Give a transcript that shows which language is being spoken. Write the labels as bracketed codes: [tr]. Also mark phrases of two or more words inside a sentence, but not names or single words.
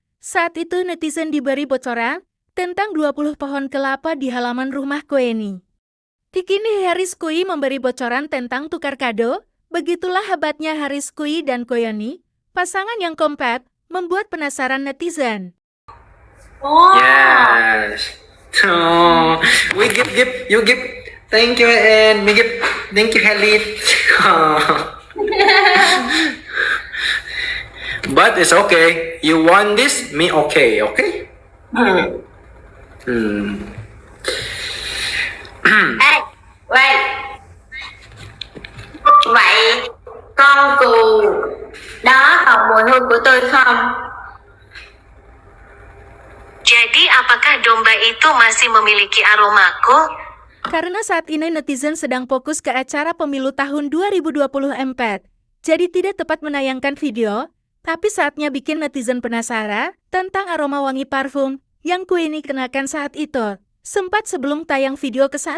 [id] Saat itu netizen diberi bocoran tentang 20 pohon kelapa di halaman rumah Kweani. Kini Haris Kui memberi bocoran tentang tukar kado. Begitulah hebatnya Haris Kui dan Kweani, pasangan yang kompak, membuat penasaran netizen. Oh. [en] Yes. Oh, we give, you give. Thank you, and we give. Thank you, Halit. But it's okay. You want this, me okay, okay? [vi] Ê, wait. Vậy con cừu đó còn mùi hương của tôi không? [id] Jadi apakah domba itu masih memiliki aromaku? Karena saat ini netizen sedang fokus ke acara pemilu tahun 2024, jadi tidak tepat menayangkan video, tapi saatnya bikin netizen penasaran tentang aroma wangi parfum yang Kweani kenakan saat itu, sempat sebelum tayang video ke-1.